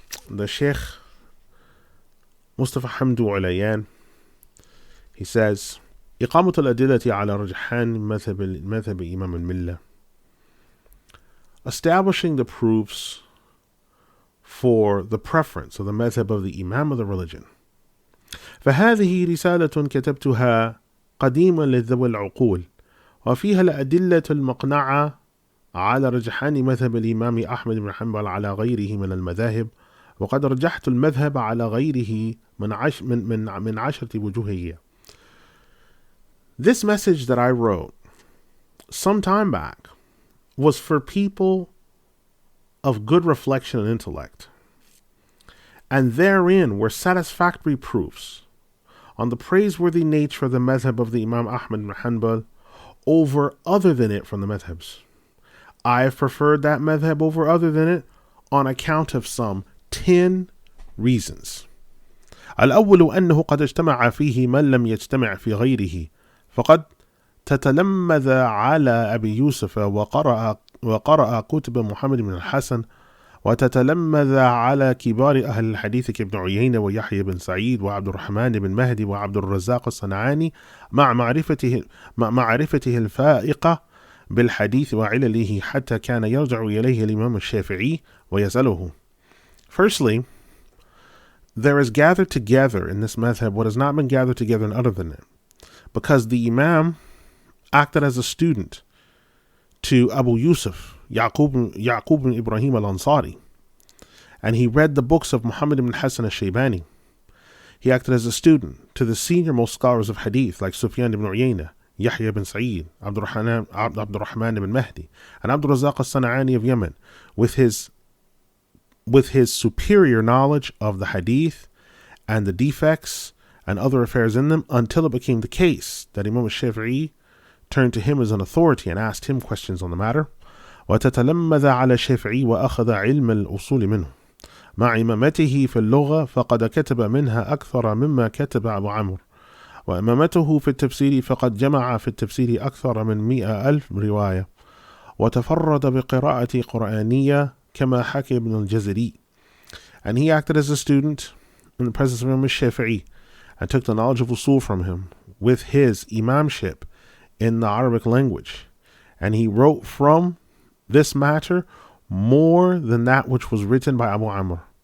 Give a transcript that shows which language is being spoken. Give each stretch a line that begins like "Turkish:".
English: The Shaikh Mustafa Hamdu Ulayyan, he says,
Arabic: إقامة الأدلة على رجحان مذهب إمام الملة,
English: establishing the proofs for the preference of the madhab of the Imam of the religion.
Arabic: فهذه رسالة كتبتها قديما لذوي العقول وفيها الأدلة المقنعة على رجحان مذهب الإمام أحمد بن حنبل على غيره من المذاهب وقد رجحت المذهب على غيره من عشرة وجوهية.
English: This message that I wrote some time back was for people of good reflection and intellect, and therein were satisfactory proofs on the praiseworthy nature of the madhab of the Imam Ahmed ibn Hanbal over other than it from the madhabs. I have preferred that madhab over other than it on account of some 10 reasons.
Arabic: الأول أنه قد اجتمع فيه من لم يجتمع في غيره فقد تتلمذ على أبي يوسف وقرأ كتب محمد بن الحسن وتتلمذ على كبار أهل الحديث كابن عيينة ويحيى بن سعيد وعبد الرحمن بن مهدي وعبد الرزاق الصنعاني مع معرفته الفائقة بالحديث وعلله حتى كان يرجع إليه الإمام الشافعي ويسأله.
English: Firstly, there is gathered together in this madhab what has not been gathered together in other than it, because the Imam acted as a student to Abu Yusuf, Yaqub ibn Ibrahim al-Ansari, and he read the books of Muhammad ibn Hassan al-Shaybani. He acted as a student to the senior most scholars of hadith like Sufyan ibn Uyayna, Yahya ibn Sa'id, Abdul Rahman ibn Mahdi, and Abdul Razaq al-Sana'ani of Yemen, with his superior knowledge of the hadith and the defects and other affairs in them, until it became the case that Imam al-Shafi'i turned to him as an authority and asked him questions on the matter.
Arabic: وتتلمذ على الشافعي وأخذ علم الأصول منه مع إمامته في اللغة، فقد كتب منها أكثر مما كتب أبو عمرو، وإمامته في التفسير فقد جمع في التفسير أكثر من 100,000 رواية، وتفرد بقراءة قرآنية كما حكى ابن الجزري.
English: And he acted as a student in the presence of Imam Shafi'i and took the knowledge of usul from him with his imamship in the Arabic language. And he wrote from this matter more than that which was written by Abu Amr.